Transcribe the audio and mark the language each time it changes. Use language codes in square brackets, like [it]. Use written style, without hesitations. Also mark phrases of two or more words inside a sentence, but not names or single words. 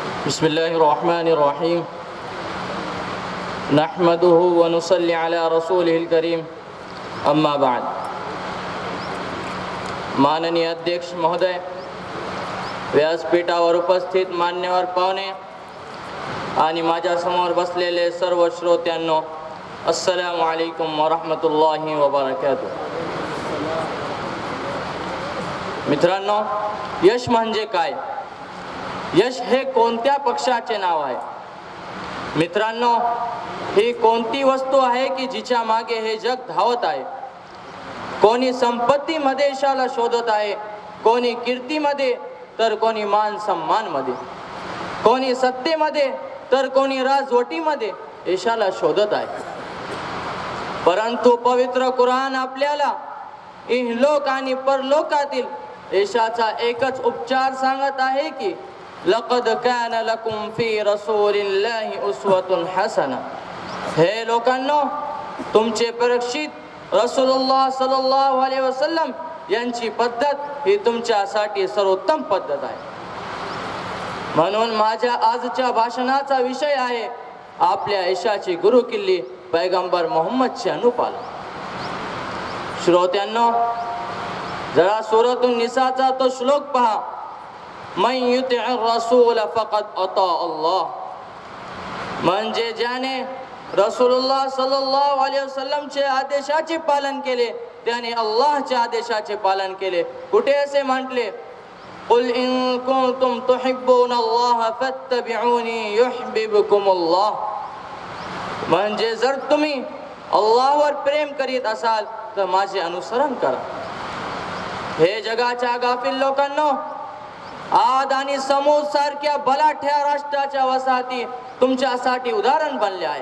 [ar] بسم الله الرحمن الرحيم نحمده ونصلي على رسوله الكريم أما بعد. [mr] माननीय अध्यक्ष महोदय, व्यासपीठावर उपस्थित मान्यवर पाहुणे आणि माझ्यासमोर बसलेले सर्व श्रोत्यांनो, [ar] السلام عليكم ورحمة الله وبركاته. [mr] मित्रांनो, यश म्हणजे काय? यश हे कोणत्या पक्षाचे नाव आहे? मित्रांनो, ही कोणती वस्तू आहे की जिच्या मागे हे जग धावत आहे? कोणी संपत्तीमध्ये यशाला शोधत आहे, कोणी कीर्तीमध्ये, तर कोणी मान सन्मानमध्ये, कोणी सत्तेमध्ये, तर कोणी राजवटीमध्ये यशाला शोधत आहे। परंतु पवित्र कुराण आपल्याला इहलोक आणि परलोकातील यशाचा एकच उपचार सांगत आहे की [ar] لقد كان لكم في رسول الله أسوة حسنة. [mr] हे लोकांनो, तुमचे परीक्षित रसूलुल्लाह [ar] صلى الله عليه وسلم [mr] यांची पद्धत ही तुमच्यासाठी सर्वोत्तम पद्धत आहे। म्हणून माझ्या आजच्या भाषणाचा विषय आहे आपल्या यशाची गुरुकिल्ली पैगंबर मोहम्मदचे अनुपालन। श्रोत्यांनो, जरा सूरतुन निसाचा तो श्लोक पहा, [ar] من يطع الرسول فقد أطاع الله. [mr] म्हणजे ज्याने रसूलुल्लाह [ar] صلى الله عليه وسلم [mr] आदेशाचे पालन केले त्याने अल्लाहच्या आदेशाचे पालन केले। कुठे असे म्हटले, [ar] قل إن كنتم تحبون الله فاتبعوني يحببكم الله. [mr] म्हणजे जर तुम्ही अल्लाहवर प्रेम करीत असाल तर माझे अनुसरण करा। हे जगाच्या गाफील लोकांनो, आद आणि समूद सारख्या बलाढ्य राष्ट्राच्या वसाहती तुमच्यासाठी उदाहरण बनले आहेत।